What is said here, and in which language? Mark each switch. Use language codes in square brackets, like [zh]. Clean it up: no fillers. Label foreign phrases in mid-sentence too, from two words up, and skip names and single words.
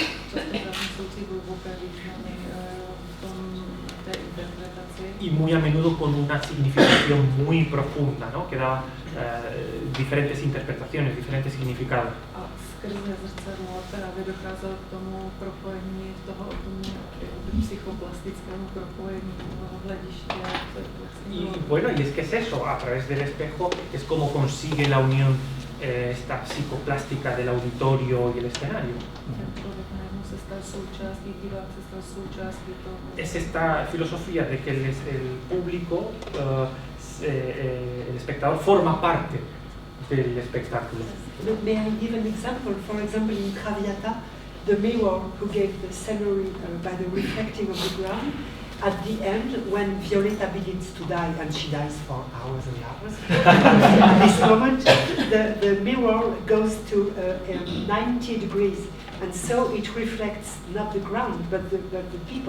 [es] Y muy a menudo con una significación muy profunda, ¿no? Que daba diferentes interpretaciones, diferentes significados. [cs] Skrze zrcadlo právě docházelo k tomu propojení toho psychoplastickému propojení toho hlediště. [es] Y bueno, y es que es eso, a través del espejo es como consigue la unión esta psicoplástica del auditorio y el escenario. Es esta filosofía de que el público, el espectador, forma parte del espectáculo. [en] May I give an example? For example, in Traviata, the mirror who gave the scenery by the reflecting of the ground, at the end, when Violetta begins to die, and she dies for hours and hours, at this moment, the mirror goes to 90 degrees, and so it reflects not the ground, but the people.